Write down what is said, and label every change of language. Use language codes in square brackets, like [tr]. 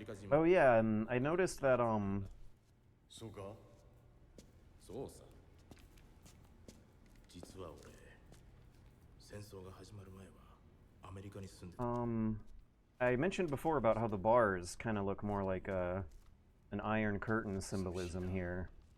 [en] Oh yeah, and I noticed that [ja] そうかそうさ実は俺戦争が始まる前はアメリカに住んでた [en] I mentioned before about how the bars kind of look more like an Iron Curtain symbolism here.